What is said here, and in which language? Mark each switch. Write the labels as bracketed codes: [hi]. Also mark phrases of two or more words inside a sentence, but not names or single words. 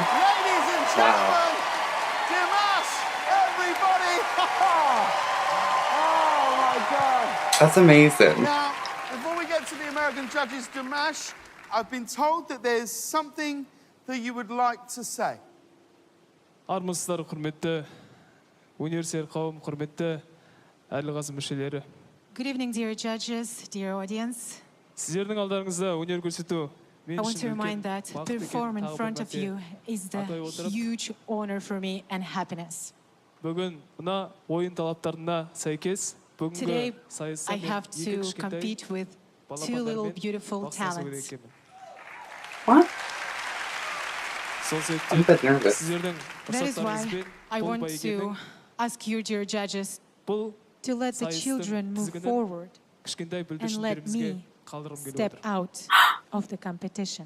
[en] Ladies and gentlemen, Dimash, everybody! Oh my God! that's amazing. Now, before we get to the American judges, Dimash, I've been told that there's something that you would like to say. [kk] Армысыздар, құрметті университет қауым, құрметті әділ-қазы мүшелері. [en] Good evening, dear judges, dear audience. [kk] Сіздердің алдарыңызда өнер көрсету [en] I want to remind that to perform in front of you is the huge honor for me and happiness. [kk] Бүгін мына ойын талаптарына сәйкес [en] Today, [kk] бүгінгі сайыста [en] I have to compete with two little beautiful talents. What? I'm a bit nervous. That is why I want to ask you, dear judges, to let the children move forward and let me step out of the competition.